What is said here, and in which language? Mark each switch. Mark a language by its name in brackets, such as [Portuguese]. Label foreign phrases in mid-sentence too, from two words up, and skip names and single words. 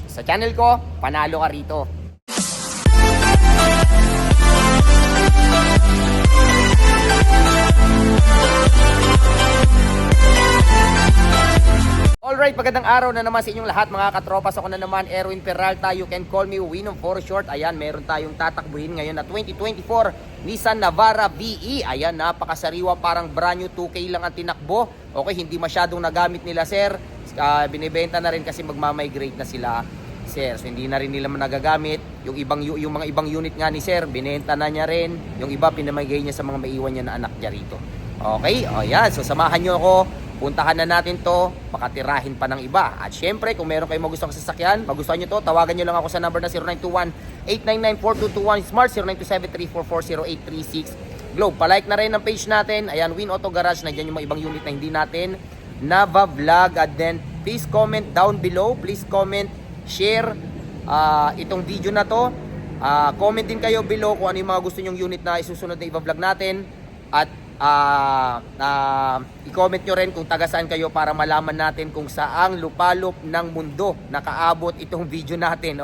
[Filipino] Sa channel ko, panalo ka rito. Alright, magandang araw na naman sa inyong lahat mga katropas. Ako na naman, Erwin Peralta. [English] You can call me Winom for short. [Filipino] Ayan, meron tayong tatakbuhin ngayon na 2024 Nissan Navara VE. Ayan, napakasariwa, parang [English] brand new, [Filipino] 2K lang ang tinakbo. Okay, hindi masyadong nagamit nila, sir. Binibenta na rin kasi magmamigrate na sila, sir. So hindi na rin nila nagagamit. Yung mga ibang unit nga ni sir, binenta na niya rin. Yung iba pinamigay niya sa mga maiwan niya na anak niya rito. Okay, o yan. So samahan niyo ako. Puntahan na natin to, pakatirahin pa ng iba. At syempre, kung meron kayong magustuhang sasakyan, magustuhan nyo to, tawagan nyo lang ako sa number na 0921-899-4221 Smart, 0927-344-0836 Globe. Palike na rin ang page natin. Ayan, Win Auto Garage. Nandiyan yung mga ibang unit na hindi natin nava-vlog. [English] And then, please comment down below. Please comment, share [Filipino] itong video na to. Comment din kayo below kung ano yung mga gusto nyong unit na isusunod na i-vlog natin. At i-comment nyo rin kung taga saan kayo para malaman natin kung saang lupalop ng mundo nakaabot itong video natin.